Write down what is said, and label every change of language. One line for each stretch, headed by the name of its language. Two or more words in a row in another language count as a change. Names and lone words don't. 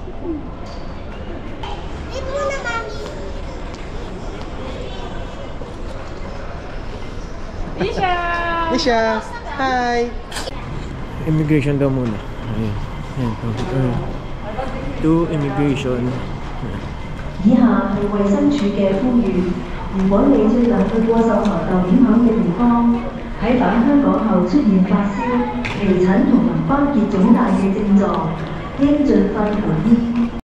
Filipino: Isha! Isha! Hi! Immigration daw muna. Ayan.
English: Ayan. To immigration.
Cantonese: 以下係衛生署嘅呼籲，如果你最近去過受財受影響嘅地方，喺返香港後出現發燒、皮疹同淋巴結腫大嘅症狀，應盡快求醫。